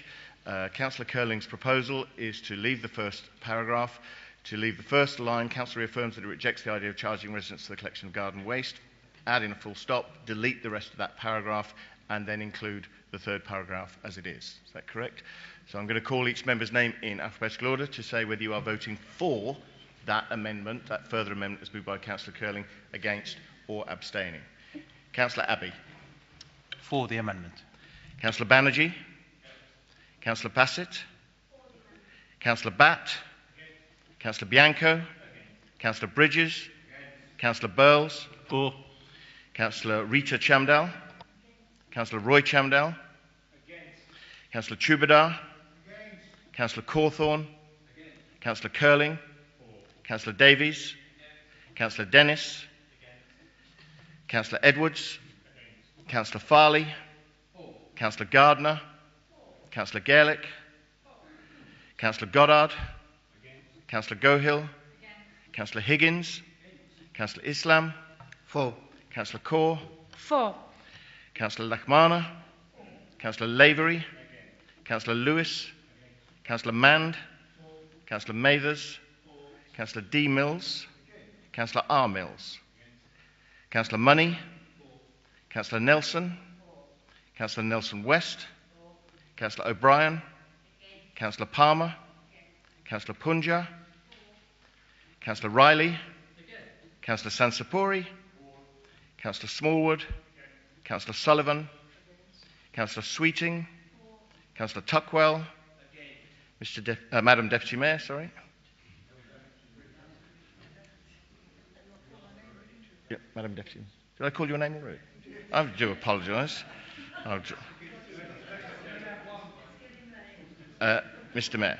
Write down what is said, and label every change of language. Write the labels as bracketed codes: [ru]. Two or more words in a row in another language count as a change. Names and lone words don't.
[en] Councillor Curling's proposal is to leave the first paragraph, to leave the first line, Council reaffirms that it rejects the idea of charging residents for the collection of garden waste, add in a full stop, delete the rest of that paragraph, and then include the third paragraph as it is. Is that correct? So I'm going to call each member's name in alphabetical order to say whether you are voting for that amendment, that further amendment as moved by Councillor Curling, against or abstaining. Councillor Abbey. For the amendment. Councillor Banerjee. Councillor Bassett. Councillor Batt. Councillor Bianco. Councillor Bridges. Councillor Burles. For. Councillor Rita Chamdal. Councillor Roy Chamdal. Councillor Chubadar. Councillor Cawthorne. Councillor Curling. Councillor Davies. Councillor Denys. Councillor Edwards. Councillor Farley. Councillor Gardner. Councillor Gaelic. Councillor Goddard. Councillor Gohill. Councillor Higgins. Councillor Islam. For. Councillor Kaur. For. Councillor Lakmana. Councillor Lavery. Councillor Lewis. Councillor Mand. Councillor Mathers. Councillor D. Mills. Councillor R. Mills. Councillor Money. Councillor Nelson. Councillor Nelson West. Councillor O'Brien. Councillor Palmer. Councillor Punja. Councillor Riley. Councillor Sansapuri. Councillor Smallwood. Councillor Sullivan. Councillor Sweeting. Councillor Tuckwell. Madam Deputy Mayor, sorry. Yeah, Madam Deputy. Did I call your name already? I do apologise. Mr. Mayor.